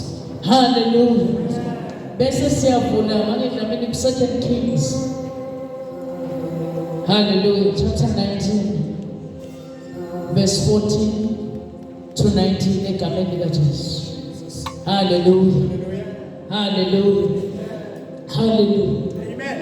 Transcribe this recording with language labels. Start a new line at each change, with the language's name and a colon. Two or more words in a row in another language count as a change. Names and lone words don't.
Zulu: Hallelujah. Bese siyavula manje dlamini ku 2 Kings. Hallelujah.
English: Chapter 19 verse 14 to 19
Zulu: egameni lika Jesu. Hallelujah. Hallelujah. Hallelujah. Amen.